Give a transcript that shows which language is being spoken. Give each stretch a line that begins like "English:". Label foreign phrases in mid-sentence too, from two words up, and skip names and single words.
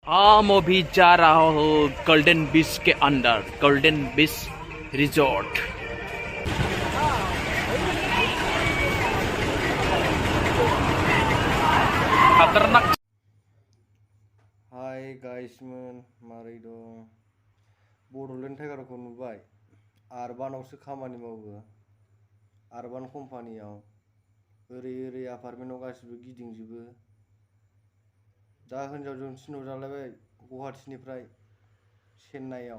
Hindi: हाँ मैं भी जा रहा हूँ गोल्डन बीच के अंदर, गोल्डन बीच रिजॉर्ट। खतरनाक।
Bodo: हाय गाइसमोन, मारै दं? बड'लेण्ड टाइगारखौ नुबाय? आरबानावसो खामानि मावो, आरबान कम्पानियाव। ओरै आपार्टमेन्टआव गासिबो गिदिंजोबो। दा हिनजावजों थिनहरजालायबाय गुवाहाटीनिफ्राय चेन्नाइआव।